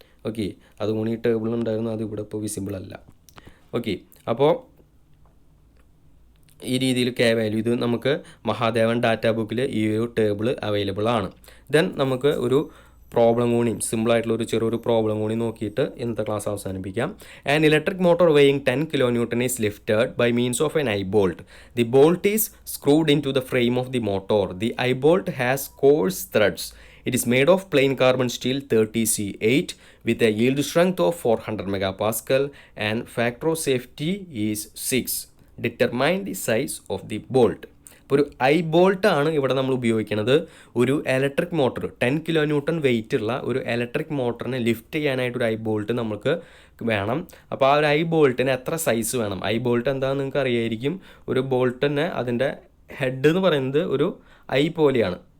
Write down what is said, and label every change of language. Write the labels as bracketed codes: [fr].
[ml] Okay, അതുകൊണ്ട് ഈ table ഉണ്ടായിരുന്നു, അത് ഇവിടെ ഇപ്പോൾ വിസിബിൾ അല്ല. ഓക്കെ, അപ്പോൾ ഈ രീതിയിൽ കെ വാല്യൂ ഇത് നമുക്ക് മഹാദേവൻ ഡാറ്റ ബുക്കിൽ ഈ ഒരു ടേബിൾ അവൈലബിൾ ആണ്. ദെൻ നമുക്ക് ഒരു പ്രോബ്ലം കൂടി, സിമ്പിളായിട്ടുള്ള ഒരു ചെറിയൊരു പ്രോബ്ലം കൂടി നോക്കിയിട്ട് ഇന്നത്തെ ക്ലാസ് അവസാനിപ്പിക്കാം. [en] An electric motor weighing 10 kN is lifted by means of an eye bolt. The bolt is screwed into the frame of the motor. The eye bolt has coarse threads. It is made of plain carbon steel 30C8 with a yield strength of 400 megapascal and factor of safety is 6. Determine the size of the bolt. [ml] ഇപ്പോൾ ഒരു I bolt ആണ് ഇവിടെ നമ്മൾ ഉപയോഗിക്കുന്നത്. ഒരു electric motor 10 kN wait ഉള്ള ഒരു electric മോട്ടറിനെ lift ചെയ്യാനായിട്ടൊരു I bolt നമുക്ക് വേണം. അപ്പോൾ ആ ഒരു ഐ ബോൾട്ടിന് എത്ര സൈസ് വേണം? ഐ ബോൾട്ട് എന്താണെന്ന് നിങ്ങൾക്ക് അറിയായിരിക്കും. ഒരു ബോൾട്ടിന് അതിൻ്റെ ഹെഡ് എന്ന് പറയുന്നത് ഒരു ഐ പോലെയാണ്.